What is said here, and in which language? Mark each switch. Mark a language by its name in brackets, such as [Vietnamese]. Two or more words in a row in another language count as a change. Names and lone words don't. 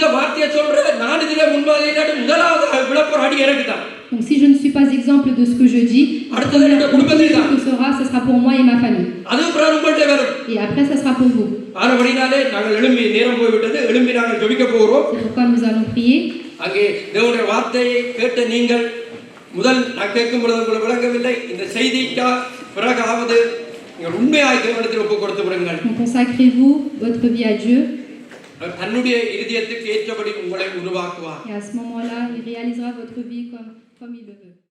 [French] Donc si je ne suis pas exemple de ce que je dis, ce sera pour moi et ma famille. Et après ça sera pour vous. C'est pourquoi nous allons prier. [Tamil] அங்கே தேவனுடைய வார்த்தையை கேட்ட நீங்கள் முதல் நான் கேட்கும் பொழுது உங்களுக்கு விளங்கவில்லை இந்த செய்திக்கா பிறகாவது நீங்கள் உண்மையாய் தேவனிடத்தில் ஒப்புக் கொடுத்து விடுங்கள். [French] Consacrez-vous votre vie à Dieu. [Tamil] தன்னுடைய இதயத்துக்கு ஏற்றபடி உங்களை உருவாக்குவார். [French] Et à ce moment-là, il réalisera votre vie comme il le veut.